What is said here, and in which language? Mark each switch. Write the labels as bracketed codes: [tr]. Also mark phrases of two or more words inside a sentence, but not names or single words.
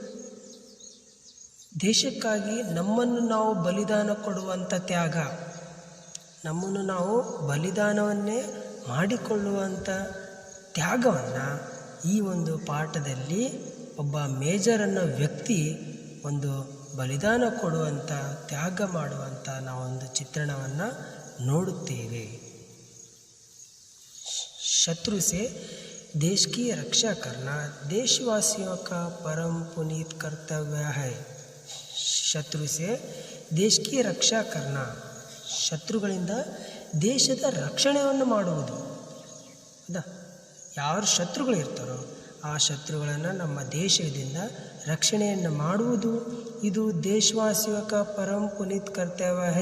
[kn] ದೇಶಕ್ಕಾಗಿ ನಮ್ಮನ್ನು ನಾವು ಬಲಿದಾನ ಕೊಡುವಂಥ ತ್ಯಾಗ, ನಮ್ಮನ್ನು ನಾವು ಬಲಿದಾನವನ್ನೇ ಮಾಡಿಕೊಳ್ಳುವಂಥ ತ್ಯಾಗವನ್ನು ಈ ಒಂದು ಪಾಠದಲ್ಲಿ ಒಬ್ಬ ಮೇಜರ್ ಅನ್ನೋ ವ್ಯಕ್ತಿ ಒಂದು ಬಲಿದಾನ ಕೊಡುವಂಥ, ತ್ಯಾಗ ಮಾಡುವಂಥ ನಾವೊಂದು ಚಿತ್ರಣವನ್ನು ನೋಡುತ್ತೇವೆ. [hi] शत्रु से देश की रक्षा करना देशवासियों का परम पुनीत कर्तव्य है. शत्रु से देश की रक्षा करना, [kn] ಶತ್ರುಗಳಿಂದ ದೇಶದ ರಕ್ಷಣೆಯನ್ನು ಮಾಡುವುದು. ಹೌದಾ? ಯಾರು ಶತ್ರುಗಳಿರ್ತಾರೋ ಆ ಶತ್ರುಗಳನ್ನು ನಮ್ಮ ದೇಶದಿಂದ ರಕ್ಷಣೆಯನ್ನು ಮಾಡುವುದು ಇದು ದೇಶವಾಸಿಯ [hi] परम पुनीत कर्तव्य है.